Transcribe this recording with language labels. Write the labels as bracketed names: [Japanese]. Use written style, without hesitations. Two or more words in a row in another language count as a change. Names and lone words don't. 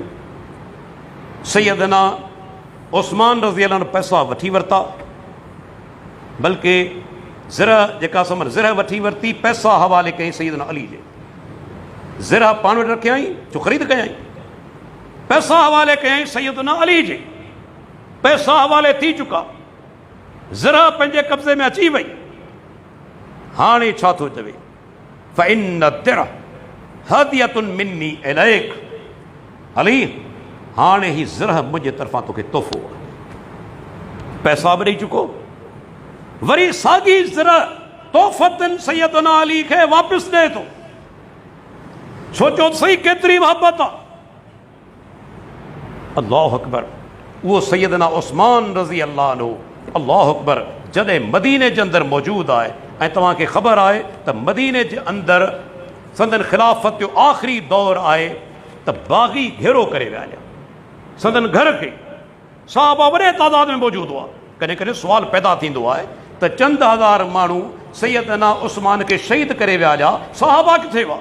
[Sindhi] सैयदना उस्मान [Arabic] رضي الله [Sindhi] पैसा वठी वरिता बल्कि ज़िरह जेका समन ज़िरह वठी वरिती पैसा हवाले कई सैयदना अली जे। ज़िरह पाण वटि रखियई जो ख़रीद कयई, पैसा हवाले कयई सैयदना अली जे। पैसा हवाले थी चुका, ज़िरह पंहिंजे कब्ज़े में अची वई। हाणे छा थो चवे, [Arabic] فإن درع هدية مني إليك, [Sindhi] अली हाणे ही ज़िरह मुंहिंजे तरफ़ां तोखे तोहफ़ो आहे। पैसा बि ॾेई चुको, वरी साॻी ज़िरह तोहफ़तन सैयदना अली खे वापसि ॾे थो। सोचो सही केतिरी मोहबत आहे। [Arabic] الله أكبر. [Sindhi] उहो सैयदना उस्मान [Arabic] رضي الله عنه, الله أكبر, [Sindhi] जॾहिं मदीने जे अंदरि मौजूदु आहे ऐं तव्हांखे ख़बर आहे त मदीने जे अंदरि संदन ख़िलाफ़त जो आख़िरी दौर आहे त बाग़ी घेरो करे विया हुआ संदन घर खे। साहबा वॾे तादाद में मौजूदु हुआ। कॾहिं कॾहिं सुवाल पैदा थींदो आहे त चंद हज़ार माण्हू सैयदना उस्मान खे शहीद करे विया हुआ, साहबा किथे हुआ?